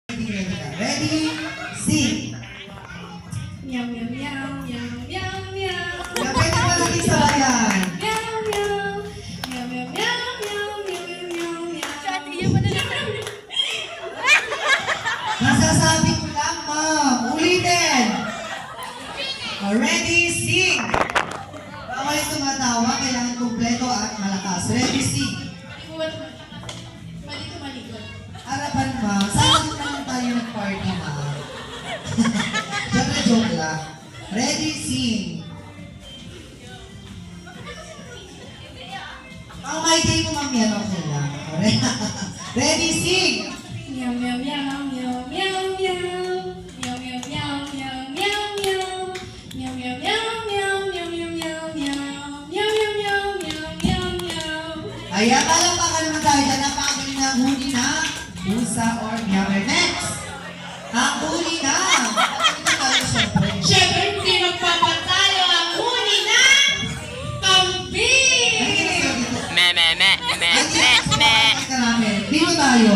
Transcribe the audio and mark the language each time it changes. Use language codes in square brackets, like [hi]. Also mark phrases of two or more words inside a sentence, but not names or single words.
[en] ready ka. Ready, sing. Meow, meow, meow, meow, meow, meow. [tl] Pwede ba natin sabayan? [en] Meow, meow. Meow, meow, meow, meow, meow, meow, meow. [tl] Nasasabi ko lang, ma'am. Ulitin. [en] Ready, sing. [tl] Bawal tumatawa, kailangan kumpleto at malakas. Ready, sing. Malikot. Harapan, ma'am. Saan naman tayo nag-party, ma'am? Siyempre, joke lang. [en] Ready, sing. [tl] Ang may day mo, ma'am, yan. Okay lang. [en] Ready, sing. Meow, meow, meow, meow, meow, meow. Meow, meow, meow, meow, meow, meow. Meow, meow, meow, meow, meow, meow, meow, meow. Meow, meow, meow, meow, meow, meow. [tl] Ayan, palakpakan naman tayo dyan. Napakagaling na ang huli na pusa or meower. Next! Ang huli na! Ito tayo, syempre. Siyempre, hindi magpapatayo ang huni na kambing! Dito tayo.